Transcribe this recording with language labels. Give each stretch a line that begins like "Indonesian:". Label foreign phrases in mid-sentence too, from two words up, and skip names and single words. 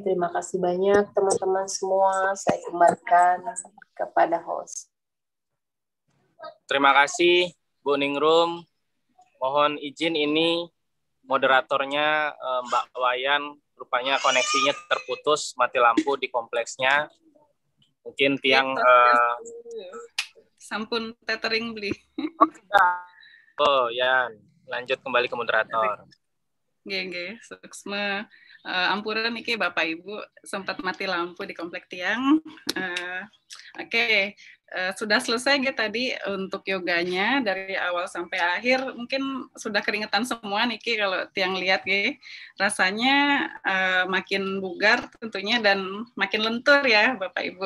Indonesian: Terima kasih banyak teman-teman semua. Saya kembalikan kepada host. Terima kasih Bu Ningrum. Mohon izin ini moderatornya Mbak Wayan, rupanya koneksinya terputus, mati lampu di kompleksnya.
Balinese: Mungkin tiang sampun tethering beli.
Indonesian: Oh ya, lanjut kembali ke moderator.
Balinese: Nggih, suksma ampuran niki
Indonesian: Bapak Ibu sempat mati lampu di komplek tiang. Oke, sudah selesai gitu tadi untuk yoganya dari awal sampai akhir. Mungkin sudah keringetan semua niki kalau tiang lihat gitu. Rasanya makin bugar tentunya dan makin lentur ya Bapak Ibu.